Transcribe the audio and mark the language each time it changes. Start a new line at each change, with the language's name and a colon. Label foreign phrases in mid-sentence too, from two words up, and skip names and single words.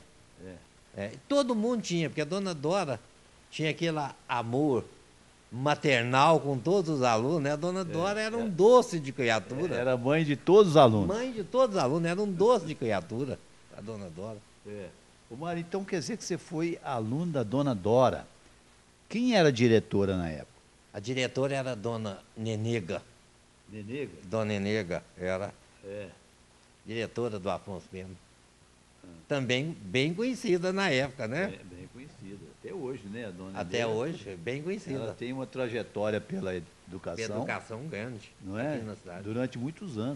Portuguese: Todo mundo tinha, porque a dona Dora tinha aquele amor maternal com todos os alunos, né? A dona Dora era um doce de criatura. Era mãe de todos os alunos. Mãe de todos os alunos, era um doce de criatura, a dona Dora. Ô, Mário, então quer dizer que você foi aluno da dona Dora. Quem era a diretora na época? A diretora era a dona Nenega. Nenega? Dona Nenega era diretora do Afonso Pena. Também bem conhecida na época, né? Bem conhecida. Até hoje, né, a dona Até Nenega? hoje, bem conhecida. Ela tem uma trajetória pela educação. Educação grande, não é? aqui na cidade. Durante muitos anos.